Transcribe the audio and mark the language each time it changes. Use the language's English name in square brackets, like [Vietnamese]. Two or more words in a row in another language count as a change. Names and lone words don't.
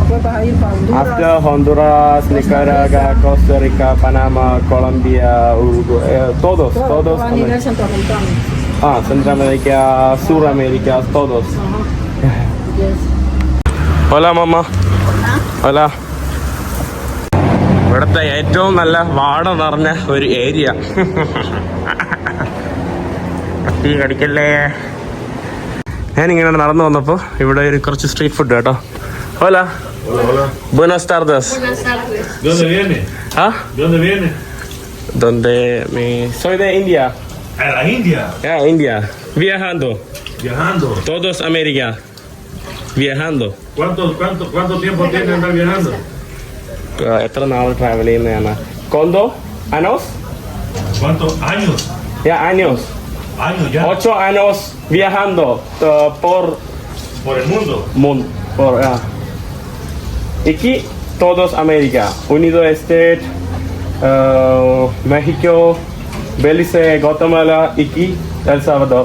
[Spanish] Después vas a ir para Honduras. [English] After Honduras, Nicaragua, Costa Rica, Panama, Colombia, Uruguay, [Spanish] todos. Vas a nivel centroamericano. Centroamérica, Suramérica, todos. [English] Yes. [Spanish] Hola, mamá. Hola. [Malayalam] ഇവിടുത്തെ ഏറ്റവും നല്ല വാട നിറഞ്ഞ ഒരു ഏരിയ. കത്തി കടിക്കല്ലേ. ഞാനിങ്ങനെ നടന്നു വന്നപ്പോൾ ഇവിടെ ഒരു കുറച്ച് സ്ട്രീറ്റ് ഫുഡ് കേട്ടോ. [Spanish] Hola. Buenas tardes. ¿Dónde viene? ¿Ah? ¿Dónde viene? Soy de India. A la India. India. Viajando. Viajando. Todos América. Viajando. ¿Cuánto tiempo tiene andar viajando? [Malayalam] എത്ര നാൾ ട്രാവൽ ചെയ്യുന്നതാണ്? [Spanish] ¿Cuándo? ¿Años? ¿Cuántos años? Años. Años ya. 8 años viajando por el mundo. Aquí todos América. Unido States, México, Belice, Guatemala, aquí El Salvador.